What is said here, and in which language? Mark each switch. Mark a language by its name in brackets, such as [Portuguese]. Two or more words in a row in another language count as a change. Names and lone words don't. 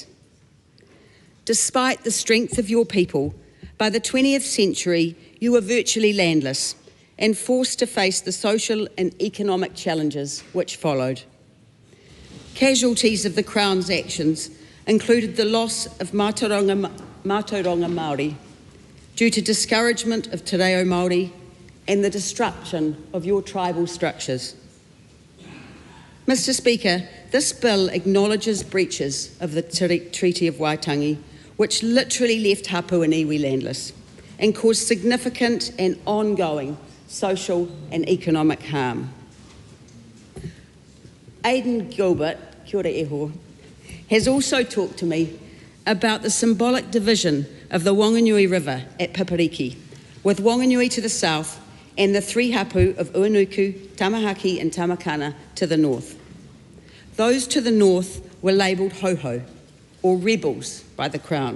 [English] Despite the strength of your people, by the 20th century you were virtually landless and forced to face the social and economic challenges which followed. Casualties of the Crown's actions included the loss of [Māori] Mātauranga Māori [English] due to discouragement of [Māori] te reo Māori [English] and the destruction of your tribal structures. Mr. Speaker, this bill acknowledges breaches of the Treaty of Waitangi, which literally left hapu and iwi landless and caused significant and ongoing social and economic harm. [Māori] Aidan Gilbert, kia ora eho, [English] has also talked to me about the symbolic division of the Whanganui River at Pipariki, with Whanganui to the south and the three hapu of Uanuku, Tamahaki and Tamakana to the north. Those to the north were labelled hoho, or rebels, by the Crown.